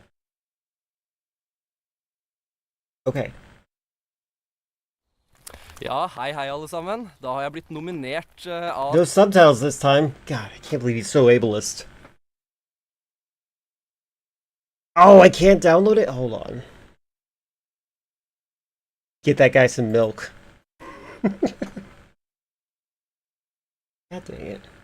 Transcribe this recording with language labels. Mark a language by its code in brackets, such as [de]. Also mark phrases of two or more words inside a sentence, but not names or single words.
[no] Okay. Ja, hei alle sammen. Da har jeg blitt nominert av... [en] No subtitles this time. God, I can't believe he's so ableist. Oh, I can't download it? Hold on. Get that guy some milk. God dang it.